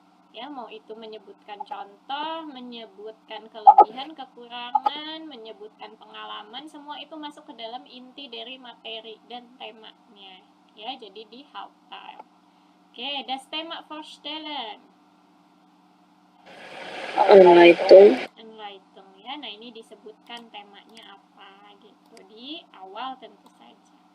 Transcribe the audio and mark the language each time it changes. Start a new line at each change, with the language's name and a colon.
Indonesian: Ya, mau itu menyebutkan contoh, menyebutkan kelebihan, kekurangan, menyebutkan pengalaman, semua itu masuk ke dalam inti dari materi dan temanya. Ya, jadi di Hauptteil.
German: Oke, das Thema vorstellen. Einleitung. Einleitung ya.
Indonesian: Nah, ini disebutkan temanya apa gitu di awal tentu saja.